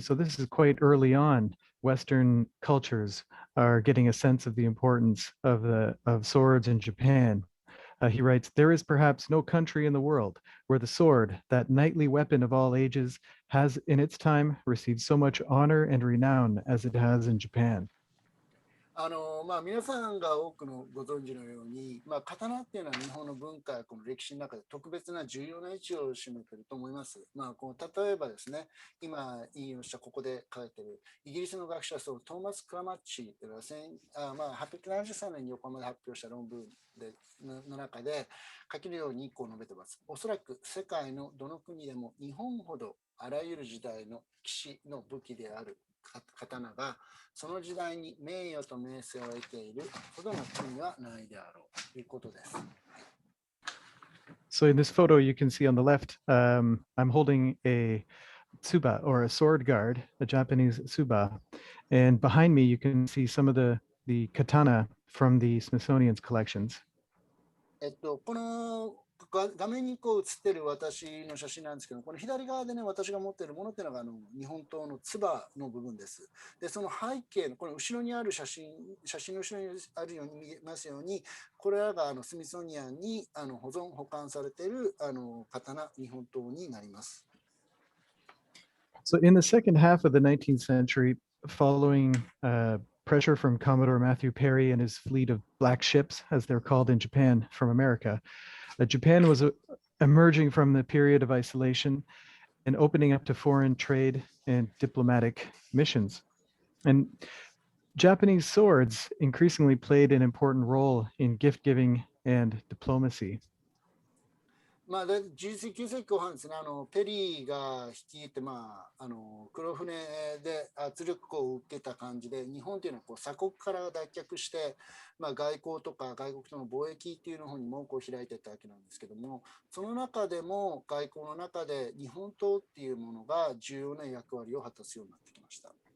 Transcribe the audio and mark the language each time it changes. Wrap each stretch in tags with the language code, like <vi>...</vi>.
<en>So this is quite early on. Western cultures are getting a sense of the importance of swords in Japan. He writes, "There is perhaps no country in the world where the sword, that knightly weapon of all ages, has in its time received so much honor and renown as it has in Japan."</en> <ja>皆さんが多くのご存知のように、刀っていうのは日本の文化やこの歴史の中で特別な重要な位置を占めていると思います。例えばですね、今引用したここで書いているイギリスの学者トーマス・クラマッチというのは873年に横浜で発表した論文の中で書けるようにこう述べています。おそらく世界のどの国でも日本ほどあらゆる時代の騎士の武器である刀がその時代に名誉と名声を得ているほどの国はないであろうということです。</ja> <en>So in this photo, you can see on the left, I'm holding a tsuba or a sword guard, a Japanese tsuba. And behind me, you can see some of the katana from the Smithsonian's collections.</en> <ja>この画面にこう映ってる私の写真なんですけど、この左側でね、私が持っているものっていうのが日本刀のつばの部分です。で、その背景のこの後ろにある写真の後ろにあるように見えますように、これらがスミソニアンに保管されている刀、日本刀になります。</ja> <en>So in the second half of the 19th century, following pressure from Commodore Matthew Perry and his fleet of black ships, as they're called in Japan, from America, Japan was emerging from the period of isolation and opening up to foreign trade and diplomatic missions. And Japanese swords increasingly played an important role in gift giving and diplomacy.</en> <ja>11世紀後半ですね、ペリーが率いて、黒船で圧力を受けた感じで、日本というのはこう鎖国から脱却して、外交とか外国との貿易っていうの方にもこう開いていったわけなんですけども、その中でも外交の中で日本刀っていうものが重要な役割を果たすようになってきました。</ja>